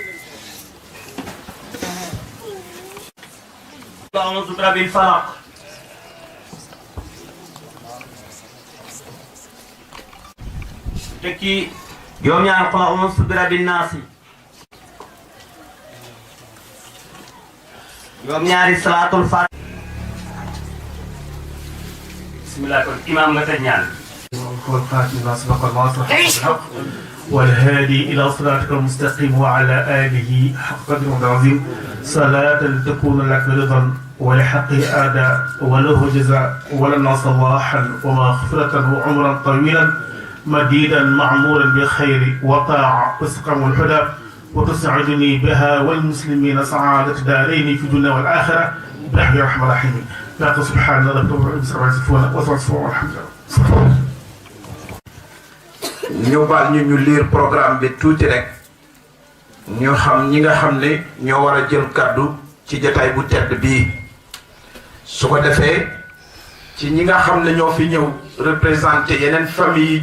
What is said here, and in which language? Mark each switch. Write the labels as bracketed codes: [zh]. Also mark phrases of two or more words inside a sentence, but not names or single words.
[ar] أعوذ برب الفلق [wo] teg ci juróom-ñaari [ar] قل أعوذ برب الناس [wo] juróom-ñaari [ar] صلاة الفاتحة [wo] bismillah kon imaam nga tëj ñaan [ar] والخاتم لما سبق الناصر الحق والهادي إلى صراطك المستقيم وعلى آله حق قدره العظيم صلاة تكون لك رضا ولحقه آداء وله جزاء ولنا صلاحا ومغفرة وعمرا طويلا مديدا معمورا بالخير وطاعة وسقا والهدى وتسعدني بها والمسلمين سعادة دارين في الدنيا والآخرة برحمة الرحمن الرحيم لا سبحان الله رب العالمين وصفون والحمد لله. [wo] ñu baal ñu lire programme bi tuuti rek ñu xam ñi nga xam ne ñoo war a jël kaddu ci jotaay bu tedd bii su ko defee ci ñi nga xam ne ñoo fi ñëw représenté yeneen famille yi